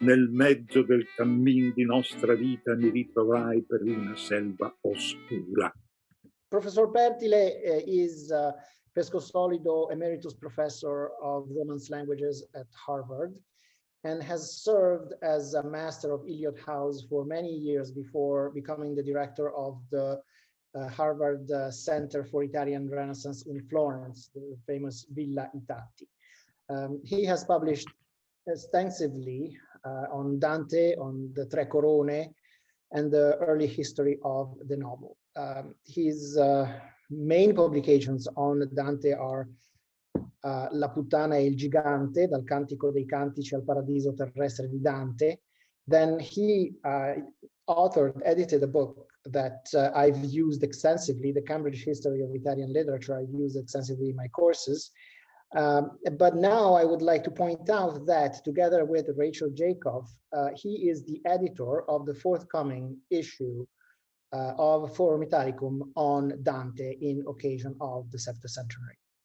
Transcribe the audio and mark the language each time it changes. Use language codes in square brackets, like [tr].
[it] nel mezzo del cammin di nostra vita mi ritrovai per una selva oscura. [en] Professor Pertile is Pesco Solido Emeritus Professor of Romance Languages at Harvard and has served as a master of Eliot House for many years before becoming the director of the Harvard Center for Italian Renaissance in Florence, the famous Villa Itati. He has published extensively on Dante, on the Tre Corone, and the early history of the novel. His main publications on Dante are [it] La puttana e il gigante, dal Cantico dei Cantici al Paradiso terrestre di Dante. [en] Then he edited a book that I've used extensively, the Cambridge History of Italian Literature. I've used extensively in my courses. But now I would like to point out that together with Rachel Jacob, he is the editor of the forthcoming issue of Forum Italicum on Dante in occasion of the septuagenary.